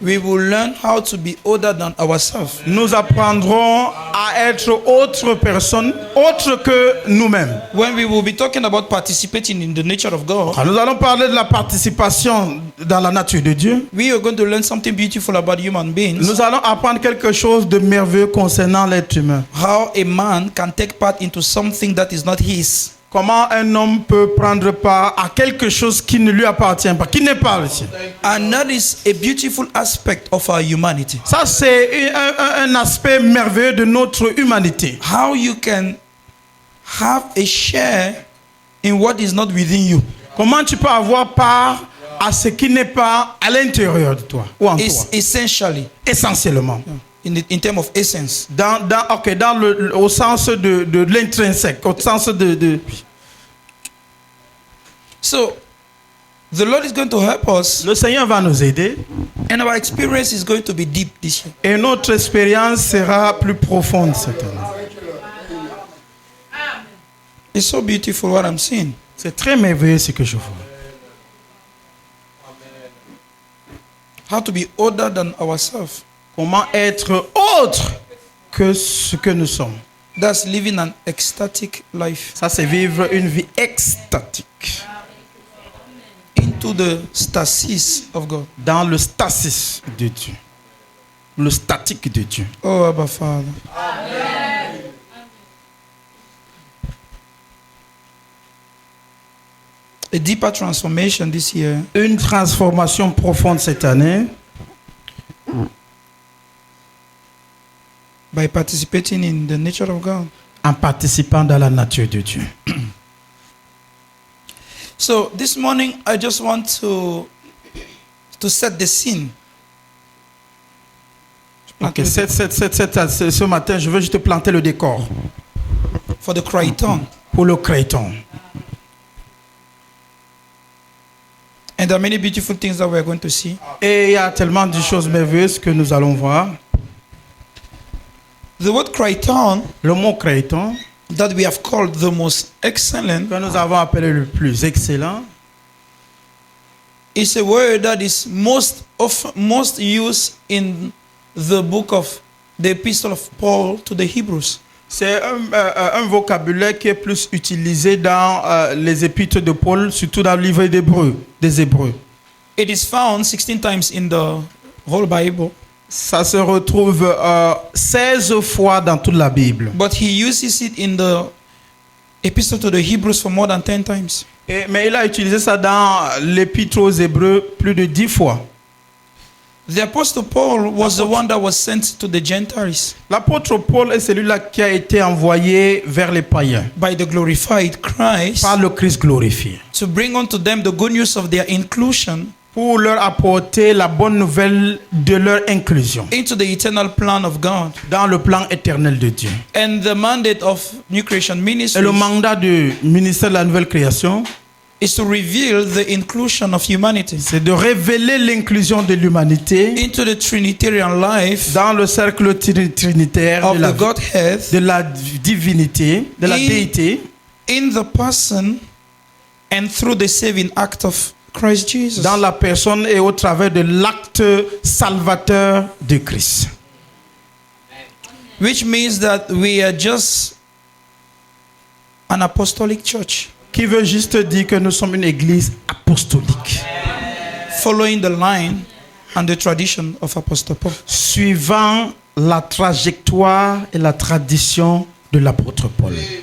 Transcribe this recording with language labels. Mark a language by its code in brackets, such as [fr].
[en] we will learn how to be other than ourselves. [fr] nous apprendrons à être autre personne, autre que nous-mêmes. [en] When we will be talking about participating in the nature of God, [fr] Quand nous allons parler de la participation dans la nature de Dieu, [en] we are going to learn something beautiful about human beings. [fr] nous allons apprendre quelque chose de merveilleux concernant l'être humain. [en] How a man can take part into something that is not his. [fr] Comment un homme peut prendre part à quelque chose qui ne lui appartient pas, qui n'est pas le sien. [en] And that is a beautiful aspect of our humanity. [fr] Ça, c'est un aspect merveilleux de notre humanité. [en] How you can have a share in what is not within you. [fr] Comment tu peux avoir part à ce qui n'est pas à l'intérieur de toi ou en toi, [en] Essentially, [fr] essentiellement. [en] in terms of essence. [fr] Au sens de l'intrinsèque, au sens de... [en] So, the Lord is going to help us, [fr] Le Seigneur va nous aider [en] and our experience is going to be deep this year. [fr] et notre expérience sera plus profonde cette année. [en] It's so beautiful what I'm seeing. [fr] C'est très merveilleux ce que je vois. [en] How to be other than ourselves. [fr] Comment être autre que ce que nous sommes. [en] That's living an ecstatic life. [fr] Ça, c'est vivre une vie extatique. [en] Into the stasis of God. [fr] Dans le stasis de Dieu. Le statique de Dieu. [en] Oh, Abba Father. A deeper transformation this year [fr] Une transformation profonde cette année [en] by participating in the nature of God. [fr] en participant dans la nature de Dieu. [en] So this morning I just want to set the scene. [fr] Ok, ce matin, je veux juste planter le décor [en] For the Crichton. [fr] pour le Crichton. [en] And there are many beautiful things that we are going to see. [fr] Et il y a tellement de choses merveilleuses que nous allons voir. [en] The word Crichton [fr] Le mot Crichton, [en] that we have called the most excellent [fr] que nous avons appelé le plus excellent, [en] is a word that is most used in the book of the epistle of Paul to the Hebrews. [fr] c'est un vocabulaire qui est plus utilisé dans les épîtres de Paul, surtout dans le livre des Hébreux. [en] It is found 16 times in the whole Bible, [fr] Ça se retrouve 16 fois dans toute la Bible. [en] but he uses it in the epistle to the Hebrews for more than 10 times. [fr] Mais il a utilisé ça dans l'épître aux Hébreux plus de 10 fois. [en] The apostle Paul was the one that was sent to the Gentiles [fr] L'apôtre Paul est celui-là qui a été envoyé vers les païens [en] by the glorified Christ [fr] par le Christ glorifié [en] to bring unto them the good news of their inclusion [fr] pour leur apporter la bonne nouvelle de leur inclusion [en] into the eternal plan of God. [fr] dans le plan éternel de Dieu. [en] And the mandate of New Creation [fr] Et [en] Ministry [fr] le mandat du ministère de la nouvelle création, [en] is to reveal the inclusion of humanity [fr] c'est de révéler l'inclusion de l'humanité [en] into the Trinitarian life [fr] dans le cercle trinitaire [en] of the Godhead [fr] de la divinité, de la déité, [en] in the person and through the saving act of Christ Jesus. [fr] dans la personne et au travers de l'acte salvateur de Christ. [en] Which means that we are just an apostolic church [fr] Qui veut juste dire que nous sommes une église apostolique, [en] following the line and the tradition of Apostle Paul. [fr] suivant la trajectoire et la tradition de l'apôtre Paul.